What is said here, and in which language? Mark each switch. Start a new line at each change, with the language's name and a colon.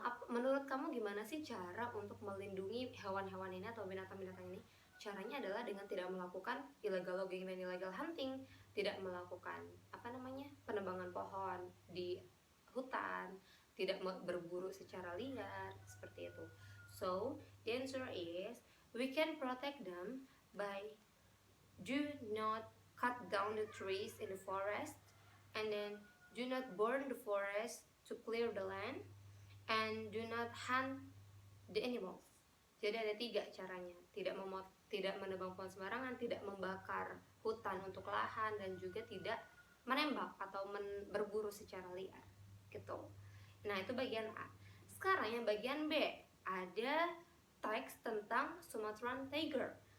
Indonesian: Menurut kamu gimana sih cara untuk melindungi hewan-hewan ini atau binatang-binatang ini? Caranya adalah dengan tidak melakukan illegal logging dan illegal hunting, tidak melakukan penebangan pohon di hutan, tidak berburu secara liar, seperti itu.
English: So the answer is we can protect them by do not cut down the trees in the forest, and then do not burn the forest to clear the land, and do not hunt the animals.
Indonesian: Jadi ada 3 caranya, tidak menebang pohon sembarangan, tidak membakar hutan untuk lahan, dan juga tidak menembak atau berburu secara liar gitu. Nah, itu bagian A. Sekarang yang bagian B, ada teks tentang Sumatran tiger.